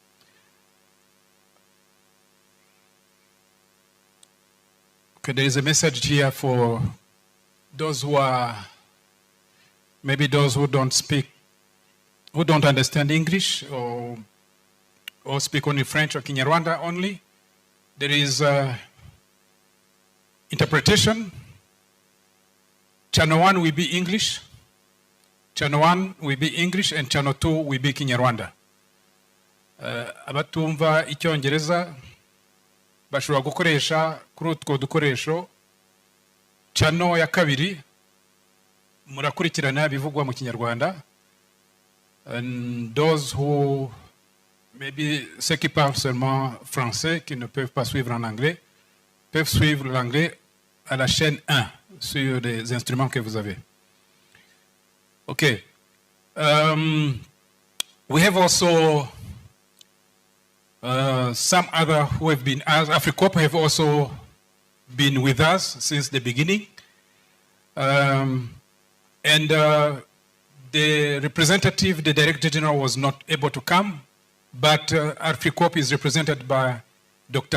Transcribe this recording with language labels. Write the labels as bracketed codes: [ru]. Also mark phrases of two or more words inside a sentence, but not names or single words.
[en] Okay, there is a message here for those who are, maybe those who don't speak, who don't understand English or speak only French or Kinyarwanda only. There is interpretation. Channel 1 will be English. Channel 1 will be English and Channel 2 will be Kinyarwanda. [rw] Abatumva Icyongereza bashobora gukoresha kuri utwo dukoresho. Channel ya kabiri murakurikirana bivugwa mu Kinyarwanda. [en] And those who maybe [fr] ceux qui parlent seulement français, qui ne peuvent pas suivre en anglais, peuvent suivre l'anglais à la chaîne 1 sur les instruments que vous avez. [en] Okay. We have also some other who have been, AfriCorp have also been with us since the beginning. And the representative, the Director General, was not able to come, but AfriCorp is represented by Dr.